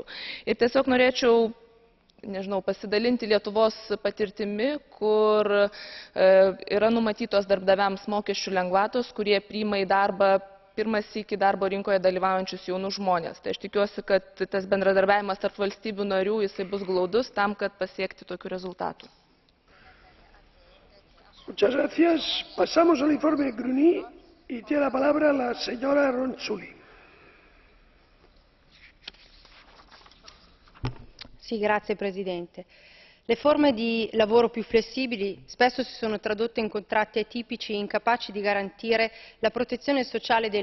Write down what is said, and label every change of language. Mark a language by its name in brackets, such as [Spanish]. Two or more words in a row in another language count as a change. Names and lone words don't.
[Lithuanian] Ir tiesiog norėčiau pasidalinti Lietuvos patirtimi, kur yra numatytos darbdaviams mokesčių lengvatos, kurie priima į darbą pirmas sykį darbo rinkoje dalyvaujančius jaunus žmonės. Tai aš tikiuosi, kad tas bendradarbiavimas tarp valstybių narių jisai bus glaudus tam, kad pasiekti tokių rezultatų. [Spanish] Muchas gracias. Pasamos al informe Gruny y tiene la palabra la señora Ronzulli. [Italian] Sì, grazie Presidente. Le forme di lavoro più flessibili spesso si sono tradotte in contratti atipici incapaci di garantire la protezione sociale dei